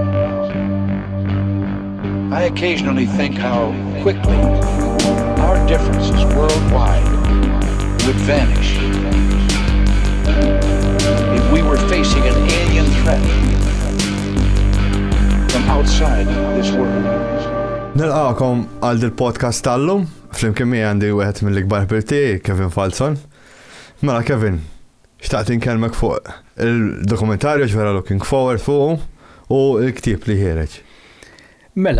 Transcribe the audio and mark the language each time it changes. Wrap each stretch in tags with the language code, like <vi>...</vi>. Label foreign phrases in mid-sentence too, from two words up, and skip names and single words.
<en>I occasionally think how quickly our differences worldwide would vanish if we were facing an alien threat from outside this world.</en> <mt>Nilqakom għal il-podcast tal-lum, flimkien mi għandi wieħed mill-ikbar ħbirti, Kevin Falzon. Mela Kevin, xtaqt inkellmek fuq il-dokumentarju ġvera Looking Forward fuq u l-ktieb li ħireġ. Mela,</mt>